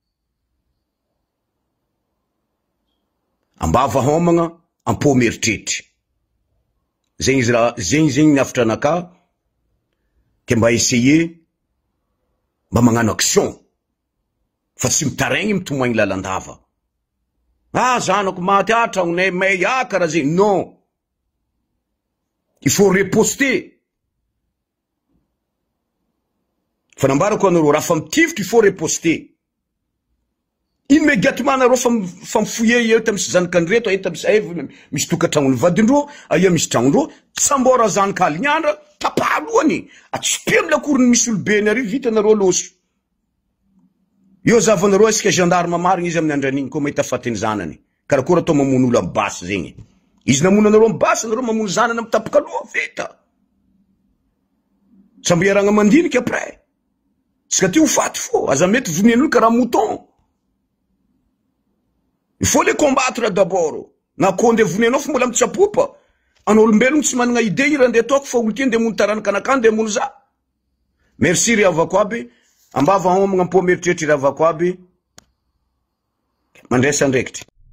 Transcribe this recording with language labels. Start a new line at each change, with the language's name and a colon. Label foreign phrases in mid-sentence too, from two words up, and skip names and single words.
Malagasy: Ambava homagna, ampo meritretry. Zegny niafitra anaka. Ke mba essayer, mba magnano action. Fa tsy mitaregny mitomoagny lalandava. Ah, zanako maty tragnonay may karaha zegny.
French: Non. Il faut riposter.
Malagasy: Fa nambarako anareo, raha fa mitifitra,
French: il faut riposter.
Malagasy: Immédiatement nareo fa mifouiller eo tamisy zanakandreto, aia tamisy misy tokatragnony vadindreo, aia misy tragnondreo, sambora zanaka alignandra, tapahalohany, atsipy am lakoriny misy olobeny ary vita nareo loso. Io zavanareo isika gendarme marigny izy amin'ny andraniny koa mahita fatiny zanany. Karakôry atao mamono olo am basy zegny. Izy namona nareo am basy, nareo mamono zanany am tapaka aloha, vita. Samby iaragna mandinika après. Sika ty ho faty fo, aza mety vonin'olo karaha mouton.
French: Il faut les combattre d'abord.
Malagasy: Na konde voninao fa mbola mitsapopa. Anao olombelogno tsy managna idée ira nde ataoko fa olo ty nde mono tarankanaka nde mono za. Merci ry havako aby. Ambava homagna ampo meritretry ry havako aby. Mandresa andraikitry.